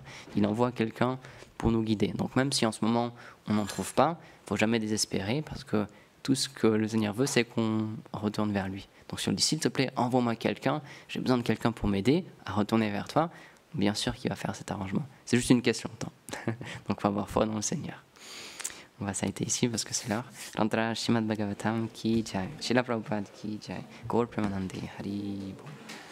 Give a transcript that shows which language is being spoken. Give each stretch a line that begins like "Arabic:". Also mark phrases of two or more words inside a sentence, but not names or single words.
French: Il envoie quelqu'un pour nous guider. Donc, même si en ce moment on n'en trouve pas, il ne faut jamais désespérer parce que tout ce que le Seigneur veut, c'est qu'on retourne vers lui. Donc, si on dit s'il te plaît, envoie-moi quelqu'un, j'ai besoin de quelqu'un pour m'aider à retourner vers toi, bien sûr qu'il va faire cet arrangement. C'est juste une question de temps. Donc, il faut avoir foi dans le Seigneur. On va s'arrêter ici parce que c'est l'heure.
Hindi: Rantra Srimad Bhagavatam ki jai. Srila Prabhupada ki jai.
Bangla: Gaur Premanande Hari Bol.